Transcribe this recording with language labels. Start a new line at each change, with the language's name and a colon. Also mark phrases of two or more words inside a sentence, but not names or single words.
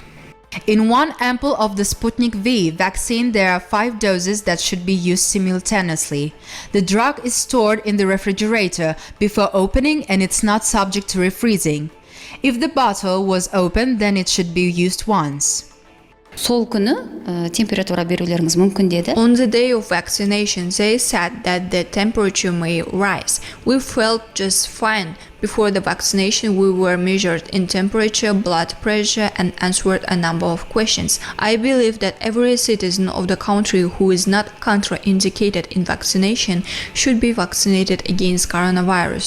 English: In one ampoule of the Sputnik V vaccine, there are 5 doses that should be used simultaneously. The drug is stored in the refrigerator before opening and it's not subject to refreezing. If the bottle was open, then it should be used once.
Kazakh: Сол күні температура берулеріңіз мүмкін деді.
English: On the day of vaccination, they said that the temperature may rise. We felt just fine. Before the vaccination, we were measured in temperature, blood pressure, and answered a number of questions. I believe that every citizen of the country who is not contraindicated in vaccination should be vaccinated against coronavirus.